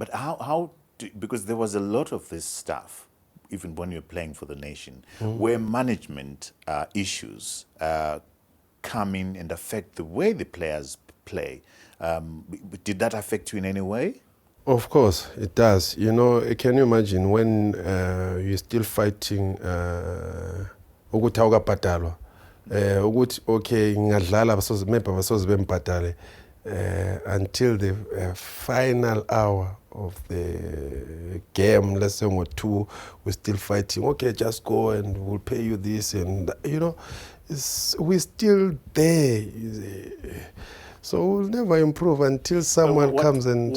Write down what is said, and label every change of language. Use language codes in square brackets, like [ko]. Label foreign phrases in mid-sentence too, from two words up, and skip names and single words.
[en] But because there was a lot of this stuff, even when you're playing for the nation, where management issues come in and affect the way the players play. Did that affect you in any way? Of course, it does. You know, can you imagine when you're still fighting [zu] ukuthi awukabhadalwa ukuthi okay ngadlala abasoze bembhadale [en] until the final hour of the game, let's say ngo-2, we're still fighting. Okay, just go and we'll pay you this, and you know, we're still there. So we'll never improve until someone comes and...